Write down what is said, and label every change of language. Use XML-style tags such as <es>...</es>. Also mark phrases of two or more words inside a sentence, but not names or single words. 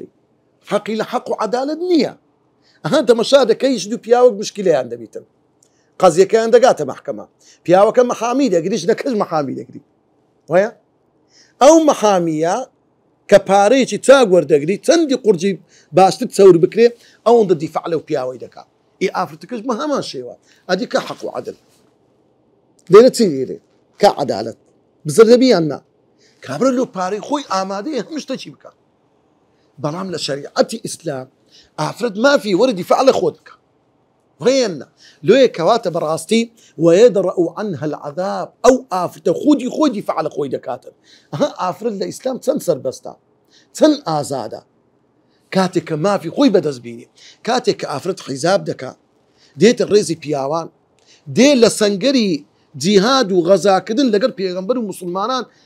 <ckb>حەقی لە حەق و عەدالەت نییە ئەها تەمەشا دەکەی ژن و پیاوەک مشکلەیان دەبیتن قەزیەکەیان دەگاتە مەحکەمە پیاوەکە مەحامی دەگری ژنەکەش مەحامی دەگری وایە ئەو مەحامیە کە پارەیەکی چاک وەردەگری چەندی قورجی باشتر چەور بکرێ ئەوەندە دیفاع لەو پیاوەی دەکات ئی ئافرەتەکەش بە هەمان شێوە ئەدی کە حەق و عەدل لێرە چی لێرێ کە عەدالەت بزەردەبییان نا کابرا لەو پارەی خۆی ئامادەیە هەموو شتێکی بکە بەڵام لە شەریعەتی ئیسلام ئافرەت مافی وەرە دیفاع لە خۆت بکە ڕێنە لۆیە کەواتە بەڕاستی</ckb> <ar>ويدرأ عنها العذاب</ar> <ckb>ئەو ئافرەتە خودی خۆی دیفاع لە خۆی دەکاتن ئەها ئافرەت لە ئیسلام چەند سەربەستە چەند ئازادە کاتێک کە مافی خۆی بەدەست بینی کاتێک کە ئافرەت حیزاب دەکات دێتە ڕێزی پیاوان دێ لە سەنگەری جیهاد و غەزاکردن لەگەر پێغەمبەر و مسلمانان</ckb>